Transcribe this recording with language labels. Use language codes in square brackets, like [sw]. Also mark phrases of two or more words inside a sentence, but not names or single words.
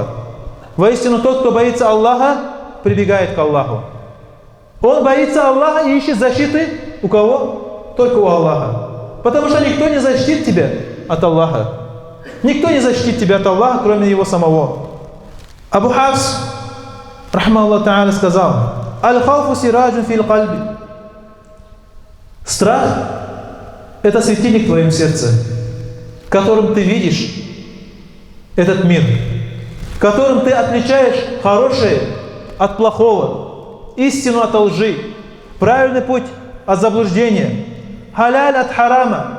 [ru] Воистину, тот, кто боится Аллаха, прибегает к Аллаху. Он боится Аллаха и ищет защиты у кого? Только у Аллаха. Потому что никто не защитит тебя от Аллаха. Никто не защитит тебя от Аллаха, кроме Его самого. Абу Хафс, [ar] رحمه الله تعالى, [ru] сказал: [ar] «الخوف سراج في القلب». [ru] Страх – это светильник в твоем сердце, которым ты видишь этот мир, в котором ты отличаешь хорошее от плохого, истину от лжи, правильный путь от заблуждения, халяль от харама.